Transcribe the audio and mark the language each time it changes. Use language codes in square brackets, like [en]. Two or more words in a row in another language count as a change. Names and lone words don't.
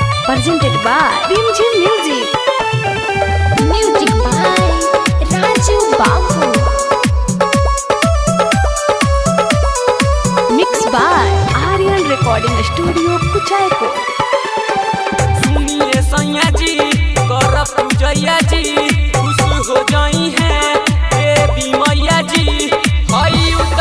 [en] presented by Rimjim Music. Music by Raju Babu. Mixed by Aryan Recording Studio, Kuchaiko. [bho] सुनिए सैया जी कर पूजैया जी खुश हो जाई है देवी मैया जी हई उता